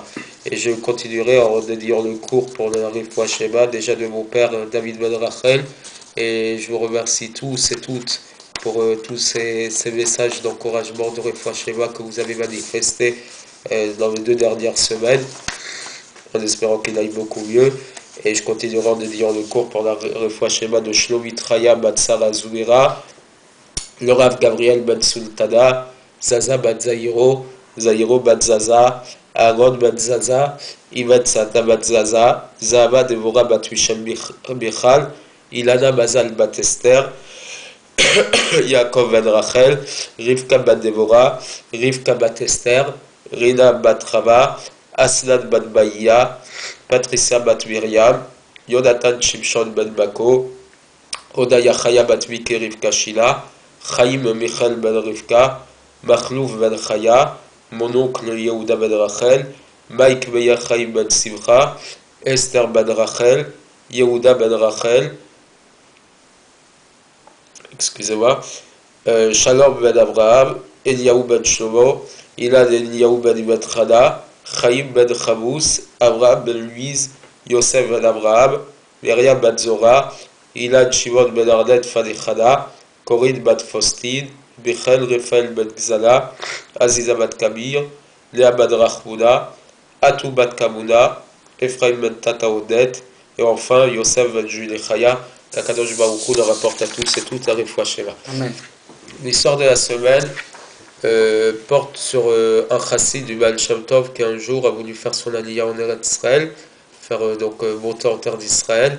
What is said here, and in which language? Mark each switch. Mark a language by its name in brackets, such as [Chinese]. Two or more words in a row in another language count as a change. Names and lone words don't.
[French] Et je continuerai en dédiant le cours pour le [Hebrew] Refoua Shema, [French] déjà de mon père David Ben Rachel, et je vous remercie tous et toutes pour tous ces messages d'encouragement, de [Hebrew] Refoua Shema [French] que vous avez manifestés dans les 2 dernières semaines, en espérant qu'il aille beaucoup mieux. Et je continuerai en dédiant le cours pour la [Hebrew] Refoua Shema [French] de Shlomi Traya Batsara Zoumera, le Rav Gabriel Ben Sultana, Zaza Ben Zahiro, Zahiro Ben Zaza, Aaron Ben Zaza, Imet Sata Ben Zaza, Zahaba Devora Ben Tushem Michal, Ilana Mazal Ben Esther, Yaakov Ben Rachel, Rivka Ben Devora, Rivka Ben Esther, Rina Ben Rama, Aslan Ben Baïya, Patricia Ben Miriam, Jonathan Shimshon Ben Bako, Odaya Chaya Ben Mike Rivka Shila, Chaim Michel Ben Rivka, Machlouf Ben Chaya, mon oncle Yehuda ben Rachel, Mike Beyachaim ben Simcha, Esther ben Rachel, Yehuda ben Rachel, excusez-moi, Shalom ben Abraham, Eliyahu ben Shlomo, Ilan Eliyahu ben Ibn Chana, Chaim ben Chavous, Abraham ben Louise, Yosef ben Abraham, Myriam ben Zora, Ilan Shimon ben Arnet Fadechana, Corinne ben Faustine, Michel Raphaël ben Gzala, Aziza ben Kabir, Léa ben Rachmouna, Atou ben Kamuna, Ephraim ben Tataodet, et enfin Yosef ben Julechaya. Qu' [Hebrew] Akadosh Baruch Hu [French] le rapporte à tous et toutes la [Hebrew] réfoua Sheva. [French] Amen. L'histoire de la semaine porte sur un chassid du Baal Shem Tov qui un jour a voulu faire son aliyah en [Hebrew] Eretz Israël, [French] faire monter en terre d'Israël.